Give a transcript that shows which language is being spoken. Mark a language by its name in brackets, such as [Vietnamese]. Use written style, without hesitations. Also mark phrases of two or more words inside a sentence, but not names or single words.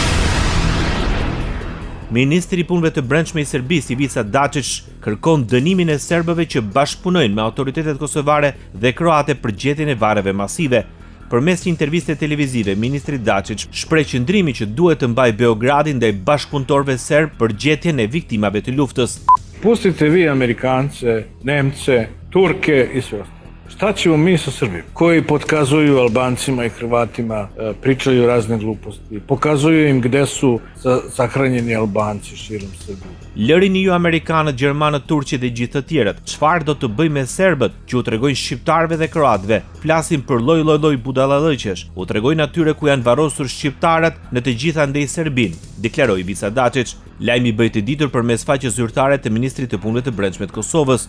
[Albanian] Ministri i Punëve të Brendshme i Serbisë, Ivica Dačić, kërkon dënimin e serbëve që bashkëpunojnë me autoritetet kosovare dhe kroate për gjetjen e varreve masive. Përmes një interviste televizive, ministri Dačić shpreh qëndrimin që duhet të mbajë Beogradi ndaj bashkëpunëtorëve serb për gjetjen e viktimave të luftës. [Serbian] Pustite vi Amerikance, Nemce, Turke i sve. Šta ćemo mi sa Srbijom? Koji podkazuju Albancima i Hrvatima, pričaju razne gluposti, pokazuju im gde su sahranjeni Albanci širom Srbije. [Albanian] Lërini ju Amerikanët, Gjermanët, Turqit dhe gjithë të tjerët. Çfarë do të bëjmë me serbët që u tregojnë shqiptarëve dhe kroatëve? Flasin për lloj budallallëqesh. U tregojnë atyre ku janë varrosur shqiptarët në të gjitha ndej Serbin, deklaroi Ivica Dačić. Lajmi bëhet i ditur përmes faqes zyrtare të Ministrit të Punëve të Brendshme të Kosovës.